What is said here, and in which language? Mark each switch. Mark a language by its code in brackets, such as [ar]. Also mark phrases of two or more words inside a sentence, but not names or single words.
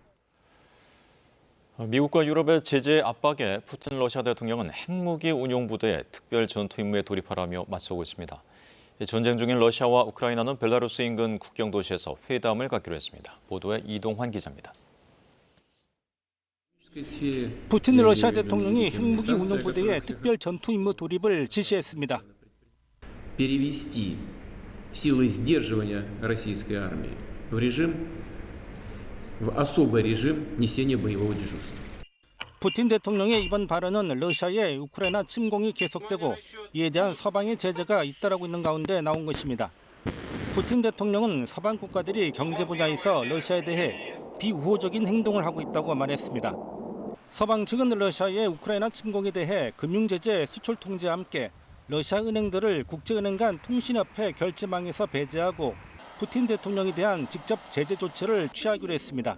[ko] 미국과 유럽의 제재 압박에 푸틴 러시아 대통령은 핵무기 운용 부대에 특별 전투 임무에 돌입하라며 맞서고 있습니다. 전쟁 중인 러시아와 우크라이나는 벨라루스 인근 국경 도시에서 회담을 갖기로 했습니다. 보도에 이동환 기자입니다. 푸틴 러시아 대통령이 핵무기 운용부대의 특별 전투 임무 돌입을 지시했습니다. [ru] перевести силы сдерживания российской армии в особый режим несения боевого дежурства. [ko] 푸틴 대통령의 이번 발언은 러시아의 우크라이나 침공이 계속되고 이에 대한 서방의 제재가 잇따르고 있는 가운데 나온 것입니다. 푸틴 대통령은 서방 국가들이 경제 분야에서 러시아에 대해 비우호적인 행동을 하고 있다고 말했습니다. 서방 측은 러시아의 우크라이나 침공에 대해 금융제재 수출 통제와 함께 러시아 은행들을 국제은행 간 통신협회 결제망에서 배제하고 푸틴 대통령에 대한 직접 제재 조치를 취하기로 했습니다.